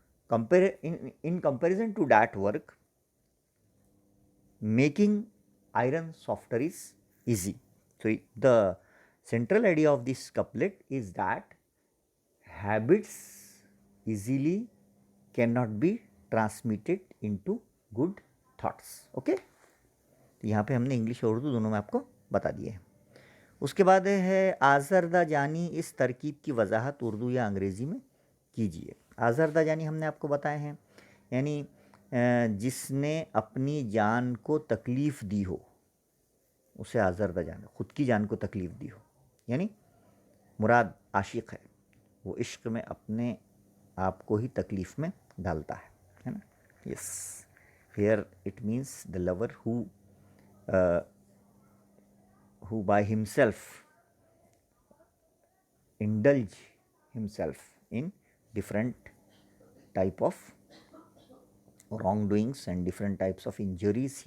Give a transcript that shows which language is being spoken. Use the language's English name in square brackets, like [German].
[English] in comparison to that work, making iron softer is easy. So, the central idea of this couplet is that habits easily cannot be transmitted into good thoughts. Okay? [Hindi] तो यहाँ पे हमने English और उर्दू दोनों में आपको बता दिए हैं. उसके बाद है आज़रदा जानी, इस तरकीब की वजाहत उर्दू या अंग्रेज़ी में कीजिए. आज़रदा जानी हमने आपको बताए हैं, यानी जिसने अपनी जान को तकलीफ़ दी हो उसे आज़रदा जान, ख़ुद की जान को तकलीफ़ दी हो, यानी मुराद आशिक़ है, वो इश्क़ में अपने आप को ही तकलीफ़ में डालता है ना. [English] Yes, here it means the lover who by himself indulge himself in different type of wrongdoings and different types of injuries.